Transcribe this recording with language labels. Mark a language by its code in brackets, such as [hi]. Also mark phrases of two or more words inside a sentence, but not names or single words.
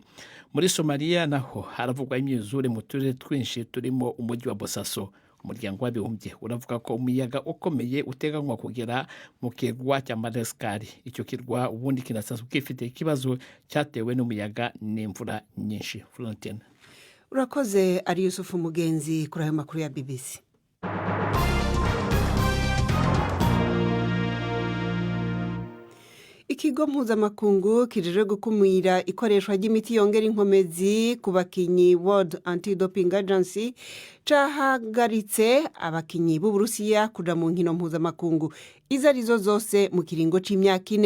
[rw] Muri Somalia naho haravugwa imyuzure mu turere twinshi turimo umujyi wa Bosaso. Umuryango w'abibumbye uravuga ko umuyaga ukomeye uteganywa kugera mu kirwa cya Madagascar. Icyo kirwa ubundi kinasanzwe gifite ikibazo cyatewe n'umuyaga n'imvura nyinshi. Florentine, urakoze. Ari Yusufu Mugenzi kuri ayo makuru ya BBC. [rn] Ikigo mpuzamakungu kijejwe gukumira ikoreshwa ry'imiti yongera inkomezi ku bakinyi World Anti-Doping Agency cahagaritse abakinyi b'Uburusiya kuja mu nkino mpuzamakungu izo arizo zose mu kiringo c'imyaka 4.